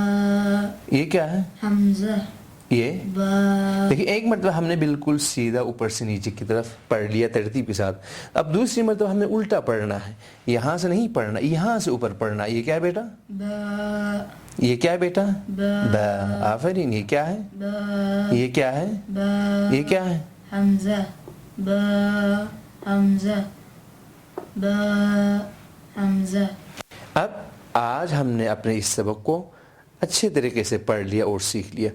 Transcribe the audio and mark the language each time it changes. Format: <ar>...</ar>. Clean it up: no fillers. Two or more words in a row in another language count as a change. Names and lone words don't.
<ur>با۔ یہ کیا ہے، حمزہ۔ یہ با دیکھیے ایک مرتبہ ہم نے بالکل سیدھا اوپر سے نیچے کی طرف پڑھ لیا ترتیب کے ساتھ. اب دوسری مرتبہ ہمیں الٹا پڑھنا ہے, یہاں سے نہیں پڑھنا, یہاں سے اوپر پڑھنا. یہ کیا ہے بیٹا؟ با یہ کیا ہے بیٹا؟ با با. آفرین. یہ کیا ہے؟ با یہ کیا ہے؟ با یہ کیا ہے؟ حمزہ با حمزہ با حمزہ. اب آج ہم نے اپنے اس سبق کو اچھے طریقے سے پڑھ لیا اور سیکھ لیا.</ur>